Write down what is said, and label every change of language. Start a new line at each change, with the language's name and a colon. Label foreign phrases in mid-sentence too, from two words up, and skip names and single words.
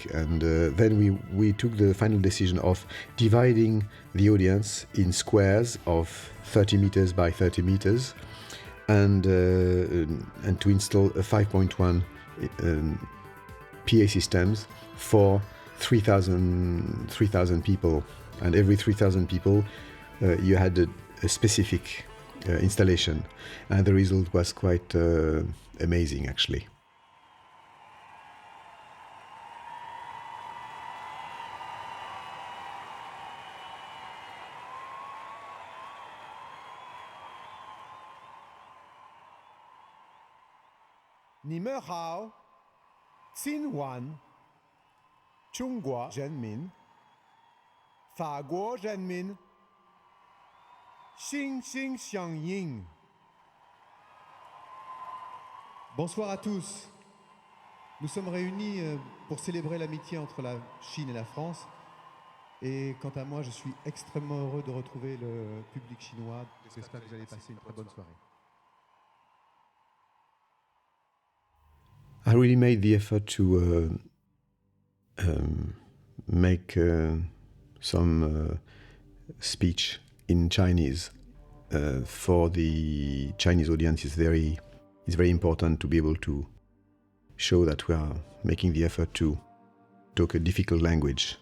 English: And then we took the final decision of dividing the audience in squares of 30 meters by 30 meters and to install a 5.1 PA systems for 3,000 people. And every 3,000 people you had a specific installation. And the result was quite amazing, actually.
Chinese: 你们好，新欢，中国人民，法国人民，心心相映.
French: Bonsoir à tous. Nous sommes réunis pour célébrer l'amitié entre la Chine et la France. Et quant à moi, je suis extrêmement heureux de retrouver le public chinois. J'espère que vous allez passer une très bonne soirée.
English: I really made the effort to make some speech in Chinese. For the Chinese audience, it's very important to be able to show that we are making the effort to talk a difficult language.